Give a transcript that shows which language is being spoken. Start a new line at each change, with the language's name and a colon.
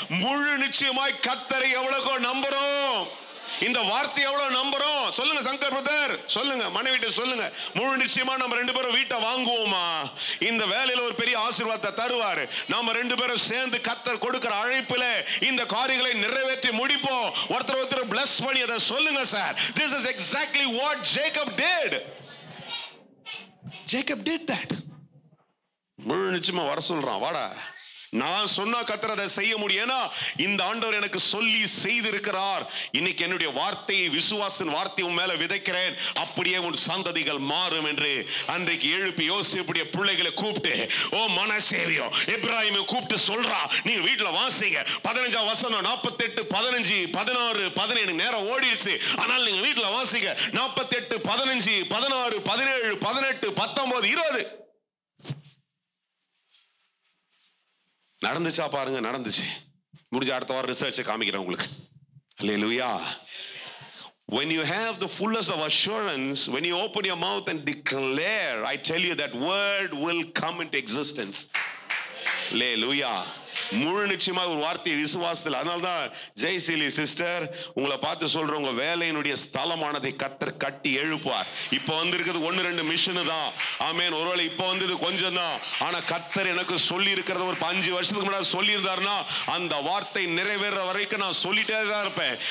Tamil: முழு நிச்சயமாய் கர்த்தரை எவ்வளவு நம்புறோம், இந்த வார்த்தை எவ்வளவு நம்புறோம். சொல்லுங்க சங்கர் பிரதர், சொல்லுங்க மனைவிட்ட சொல்லுங்க, முழு நிச்சயமா நம்ம 2 பேரும் வீட்டை வாங்குவோமா, இந்த வேலையில ஒரு பெரிய ஆசீர்வாதத்தை தருவாரு, நாம 2 பேரும் சேர்ந்து கர்த்தர் கொடுக்கிற அழைப்பில இந்த காரியங்களை நிறைவேற்றி முடிப்போம். ஒருத்தர் பிளஸ் பண்ணி அதை சொல்லுங்க sir.
English: This is exactly what Jacob did. Jacob did that.
Tamil: முழு நிச்சயமா வர சொல்றான், வாடா, நான் சொன்னா கர்த்தர் அதை செய்ய முடியும். ஏன்னா இந்த ஆண்டவர் எனக்கு சொல்லி செய்திருக்கிறார். இன்னைக்கு என்னுடைய வார்த்தையை, விசுவாசின் வார்த்தையை உன் மேல விதைக்கிறேன், அப்படியே உன் சந்ததிகள் மாறும் என்று அன்றைக்கு எழுப்பி யோசிப்புடைய பிள்ளைகளை கூப்பிட்டு, ஓ மனசேவியோ எப்ராஹிமை கூப்பிட்டு சொல்றா, நீங்க வீட்டுல வாசிங்க 15ஆம் வசனம் 48, 15, 16, 17 நேரம் ஓடிடுச்சு. ஆனால் நீங்க வீட்டுல வாசிங்க 48, 15, 16, 17, 18, 19, 20. நடந்துச்சா பாருங்க, நடந்துச்சு. முடிஞ்ச அடுத்த வாரம் ரிசர்ச் காமிக்கிறேன் உங்களுக்கு. அல்லேலூயா.
English: When you have the fullness of assurance, when you open your mouth and declare, I tell you that word will come into existence. Hallelujah.
Tamil: முழு நிச்சயமா ஒரு வார்த்தையை விசுவாசத்தில். அதனால்தான் ஜெயசீலி சிஸ்டர் உங்களை பார்த்து சொல்ற, உங்க வேலையினுடைய ஸ்தலமானதை கர்த்தர் கட்டி எழுப்பார். இப்ப வந்திருக்கிறது 1-2 மிஷன் தான். ஆமென். ஒருவேளை இப்ப வந்தது கொஞ்சம் தான், ஆனா கர்த்தர் எனக்கு சொல்லி இருக்கிறத ஒரு 5 வருஷத்துக்கு முன்னாடி சொல்லி இருந்தாருன்னா அந்த வார்த்தை நிறைவேற வரைக்கும் நான் சொல்லிட்டே தான் இருப்பேன்.